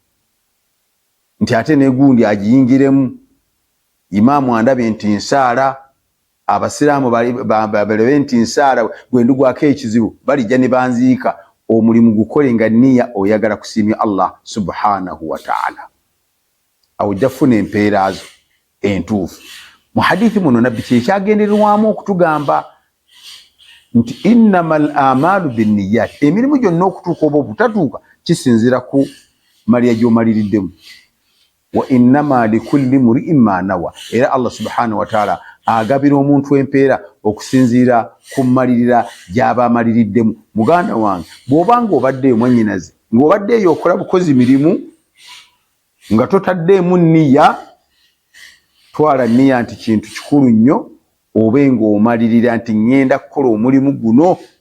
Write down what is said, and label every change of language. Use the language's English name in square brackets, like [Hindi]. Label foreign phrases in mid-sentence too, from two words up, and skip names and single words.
[Ganda] nti ate negundi agiyingiremu imaamu andabe nti nsaala abasiraamu balebe nti nsaala gwendugwako ekizibu balijja ne banziika omulimu gukole nga niya oyagala kusiimya Allah [Arabic] subhanahu wa ta'ala [Ganda] awo ojja kufuna empeera zo entuufu mu hadithi muno nabbi kyekyagendererwamu okutugamba nti [Arabic] innamal amalu binniyat [Ganda] emirimu gyonna okutuuka oba obutatuuka kisinzira ku malya gy'omaliriddemu [Arabic] wa innama likulli mri'in ma nawa [Ganda] era Allah [Arabic] subhanahu wa ta'ala [Ganda] agabira omuntu empeera okusinziira ku malirira gy'aba amaliriddemu muganda wange bw'obanga obaddeeyo mwannyinaze ng'obaddeeyo okola bukozi mirimu nga totaddeemu niya twala niya nti kintu kikulu nnyo obe ng'omalirira nti ŋŋenda kukola omulimu guno